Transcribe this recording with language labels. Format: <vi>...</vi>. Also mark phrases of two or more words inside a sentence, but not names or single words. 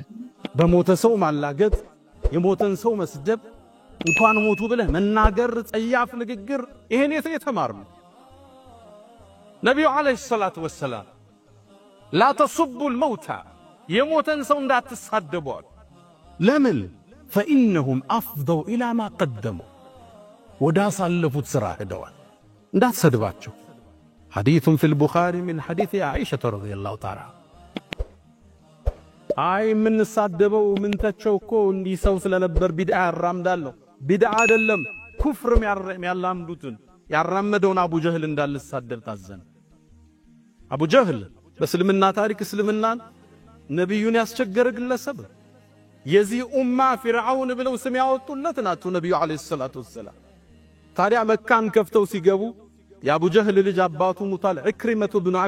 <am>በሞተ ሰው ማላገጥ፣ የሞተን ሰው መስደብ፣ እንኳን ሞቱ ብለህ መናገር፣ ጸያፍ ንግግር ይሄን የተማርነው ነብዩ</am> <ar>عليه الصلاة والسلام لا تسبوا الموتى</ar> <am>የሞተን ሰው እንዳትሳደቡ። ለምን?</am> <ar>فإنهم أفضوا إلى ما قدموا</ar> <am>ወዳሳለፉት ስራ ሄደዋል፣ እንዳትሰድባቸው።</am> <ar>حديث في البخاري من حديث عائشة رضي الله تعالى</ar> <am>አይ ምን ሳደበው ምን ተቸውኮ እንዲህ ሰው ስለነበር ቢድዓ ያራምዳለሁ። ቢድዓ አይደለም ኩፍርም ያላምዱትን ያራመደውን አቡ ጀህል እንዳልሳደብ ታዘነ። አቡ ጀህል በእስልምና ታሪክ እስልምናን ነብዩን ያስቸገረ ግለሰብ የዚህ ኡማ ፊርዓውን ብለው ስም ያወጡለት ናቸው ነብዩ</am> <ar>عليه الصلاة والسلام።</ar> <am>ታዲያ መካን ከፍተው ሲገቡ የአቡ ጀህል ልጅ አባቱ ሙታል ኢክሪመቱ ብኑ አቢ</am>